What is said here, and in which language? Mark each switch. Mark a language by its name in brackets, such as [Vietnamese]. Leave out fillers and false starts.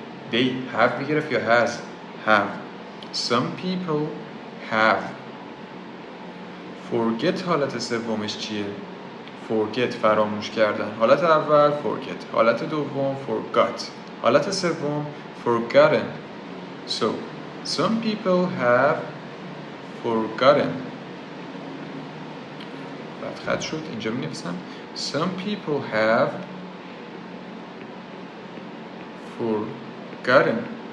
[English] They have میگرفت یا has؟ have. Some people have. [Persian] Forget حالت سومش چیه؟ Forget فراموش کردن. حالت اول forget. حالت دوم forgot. [English] حالت سوم forgotten. So, some people have forgotten. [Persian] بعد خط شد اینجا می نویسم some people have forgotten.